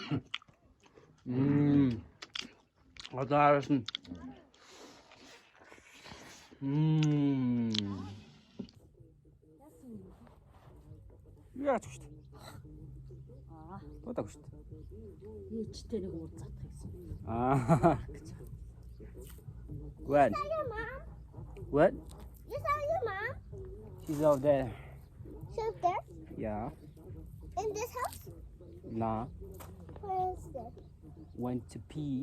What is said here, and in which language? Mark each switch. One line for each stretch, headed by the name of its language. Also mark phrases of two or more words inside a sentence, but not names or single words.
Mongolian: Одоо араас нь яач шүү дээ. Бодоог шүү дээ. Ээжтэй нэг уулзах гэсэн.
English: What? What? You saw your mom? She's over there. She's there? Yeah. In this house? Nah. Where is this? Went to pee.